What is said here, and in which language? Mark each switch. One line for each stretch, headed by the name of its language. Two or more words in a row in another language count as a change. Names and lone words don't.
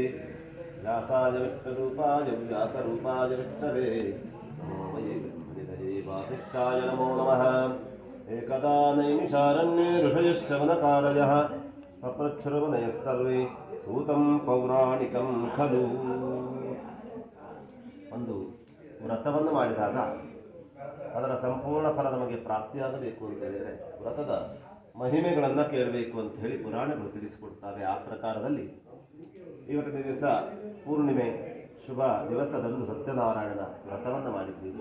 Sanskrit: व्यासाय विष्णुरूपाय व्यासरूपाय विष्णवे नमो वये ब्रह्मनिधये वासिष्ठाय नमो नमः। एकदा नैमिषारण्ये ऋषयः शवनकारयः पप्रच्छ्रवणयः सर्वे सूतं पौराणिकं खलु।
Kannada: ಒಂದು ವ್ರತವನ್ನು ಮಾಡಿದಾಗ ಅದರ ಸಂಪೂರ್ಣ ಫಲ ನಮಗೆ ಪ್ರಾಪ್ತಿಯಾಗಬೇಕು ಅಂತ ಹೇಳಿದರೆ ವ್ರತದ ಮಹಿಮೆಗಳನ್ನು ಕೇಳಬೇಕು ಅಂತ ಹೇಳಿ ಪುರಾಣಗಳು ತಿಳಿಸಿಕೊಡ್ತವೆ. ಆ ಪ್ರಕಾರದಲ್ಲಿ ಇವತ್ತಿನ ದಿವಸ ಪೂರ್ಣಿಮೆ ಶುಭ ದಿವಸದಂದು ಸತ್ಯನಾರಾಯಣನ ವ್ರತವನ್ನು ಮಾಡಿದ್ದೀವಿ.